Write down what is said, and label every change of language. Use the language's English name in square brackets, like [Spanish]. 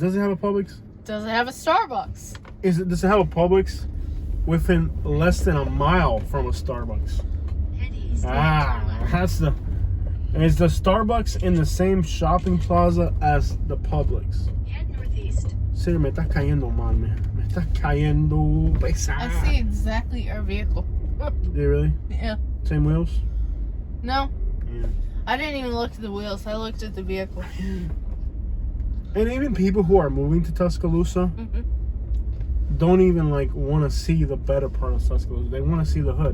[English] Does it have a Publix? Does it have a Starbucks? Does it have a Publix within less than a mile from a Starbucks? Head east. That's the. And it's the Starbucks in the same shopping plaza as the Publix. Head northeast. [Spanish] Serio, me está cayendo mal, me está cayendo pesado. [English] I see exactly our vehicle. Yeah, really? Yeah. Same wheels? No, Yeah. I didn't even look at the wheels. I looked at the vehicle. And even people who are moving to Tuscaloosa don't even like want to see the better part of Tuscaloosa. They want to see the hood.